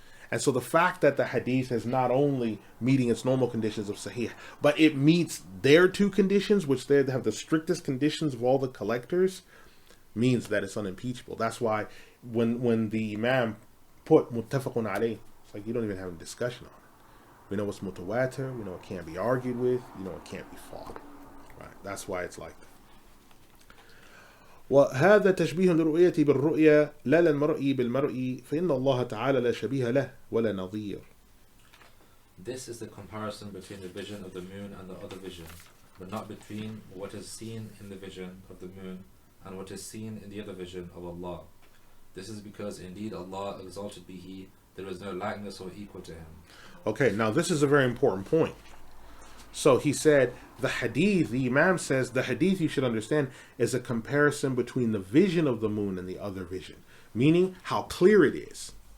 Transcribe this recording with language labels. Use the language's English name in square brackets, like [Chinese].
[English] And so the fact that the hadith is not only meeting its normal conditions of sahih, but it meets their two conditions, which they have the strictest conditions of all the collectors, means that it's unimpeachable. That's why when the Imam put muttafaqun alayh, it's like you don't even have a discussion on it. We know it's mutawatir, we know it can't be argued with, you know it can't be fought. Right? That's why it's like that. [Arabic] وهذا تشبيه للرؤية بالرؤية لا للمرء بالمرء فإن الله تعالى لا شبيه له ولا نظير. [English] This is the comparison between the vision of the moon and the other vision, but not between what is seen in the vision of the moon and what is seen in the other vision of Allah. This is because indeed Allah, exalted be He, there is no likeness or equal to Him. Okay, now this is a very important point. So he said, the hadith, the Imam says, the hadith you should understand is a comparison between the vision of the moon and the other vision, meaning how clear it is.